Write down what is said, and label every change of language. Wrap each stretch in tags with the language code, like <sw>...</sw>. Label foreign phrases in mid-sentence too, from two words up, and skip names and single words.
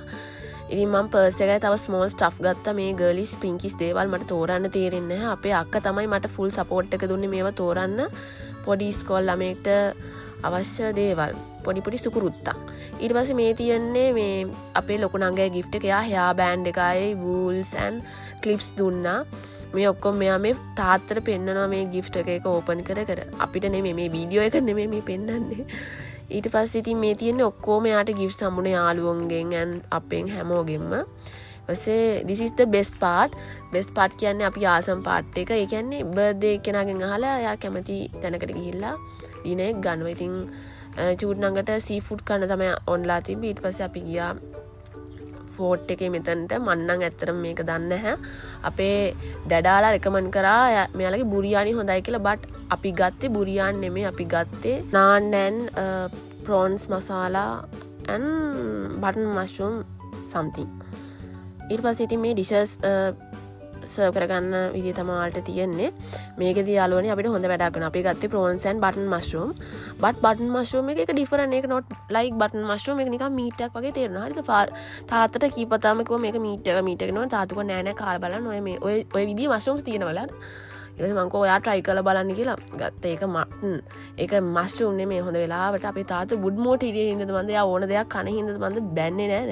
<si>ඉතින් මම පර්ස් එකයි තව</si> <en>small stuff</en> <si>ගත්තා. මේ</si> <en>girlish pinkies</en> <si>දේවල් මට තෝරන්න තේරෙන්නේ නැහැ. අපේ අක්කා තමයි මට</si> <en>full support</en> <si>එක දුන්නේ මේවා තෝරන්න. පොඩි ස්කෝල් ළමයෙක්ට අවශ්‍ය දේවල්. පොඩි සුකුරුත්තක්. ඊට පස්සේ මේ තියන්නේ මේ අපේ ලොකු නංගගේ gift එක. එයා</si> <en>hair band</en> <si>එකයි</si> <en>wools and clips</en> <si>දුන්නා. මේ ඔක්කොම මෙයා මේ තාත්තට පෙන්නනවා මේ gift එක ඕපන් කර. අපිට නෙමෙයි මේ වීඩියෝ එක නෙමෙයි මේ පෙන්නන්නේ. ඊට පස්සේ ඉතින් මේ තියන්නේ ඔක්කොම එයාට gifts හම්බුනේ යාළුවන්ගෙන් and අපෙන් හැමෝගෙම.</si> <en>ඊපස්සේ this is the best part. best part</en> <si>කියන්නේ අපි ආසම්</si> <en>part එක.</en> <si>ඒ කියන්නේ birthday කෙනාගෙන් අහලා එයා කැමති තැනකට ගිහිල්ලා ඩිනර් එක ගන්නවා. ඉතින් චූටි නංගට</si> <en>sea food</en> <si>කන්න තමයි ඔන්ලා තිබ්බේ. ඊට පස්සේ අපි ගියා ෆෝට් එකේ මෙතනට. මම නම් ඇත්තටම මේක දන්නේ නැහැ. අපේ ඩැඩාලා රෙකමන්ඩ් කරා මෙයාලගේ බුරියානි හොඳයි කියලා. බට් අපි ගත්තේ බුරියානි නෙමෙයි. අපි ගත්තේ</si> <en>naan and prawns masala and button mushroom something.</en> <si>ඊට පස්සේ ඉතින් මේ</si> <en>dishes serve</en> <si>කරගන්න විදිය තමයි ඔයාලට තියෙන්නේ. මේකේදී යාළුවනේ අපිට හොඳ වැඩක් කරනවා. අපි ගත්තේ</si> <en>prawns and button mushroom. but button mushroom එක different. ඒක not like button mushroom.</en> <si>ඒක නිකන් මීට් එකක් වගේ තේරෙනවා. හරිද? තාත්තට කීපතාම කිව්වා මේක මීට් එක නෝ. තාත්තු කිව්වා නෑ කාලා බලන්න. ඔය විදිය mushrooms තියෙනවල. ඊට පස්සේ මං කෝ ඔයා try කරලා බලන්න කියලා ගත්තා. ඒක mushroom නෙමෙයි. හොඳ වෙලාවට අපේ තාත්තු</si> <en>good mood</en> <si>හිටියේ ඉඳද මන්ද එයා ඕන දෙයක් කන හින්දද මන්ද බැන්නේ නෑ.</si>